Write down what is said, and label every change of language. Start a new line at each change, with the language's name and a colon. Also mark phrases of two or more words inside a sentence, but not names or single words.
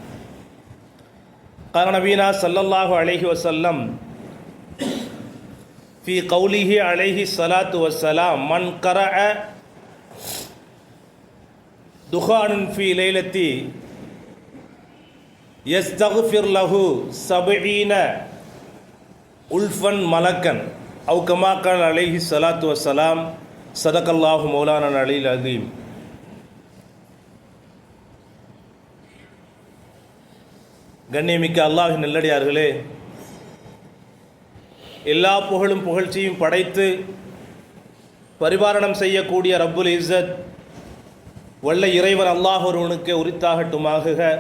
Arabic: قال نبينا صلى الله عليه وسلم في قوله عليه الصلاة والسلام من قرأ دخان في ليلة يستغفر له 70 ألفا ملكا أو كما قال عليه الصلاة والسلام صدق الله مولانا العلي العظيم.
Tamil: கண்ணியமிக்க அல்லாஹ்வின் நல்லடியார்களே, எல்லா புகழும் புகழ்ச்சியும் படைத்து பரிபாலனம் செய்யக்கூடிய
Arabic: رب العزة
Tamil: வல்ல இறைவன் அல்லாஹ் ஒருவனுக்கு உரித்தாகட்டுமாக.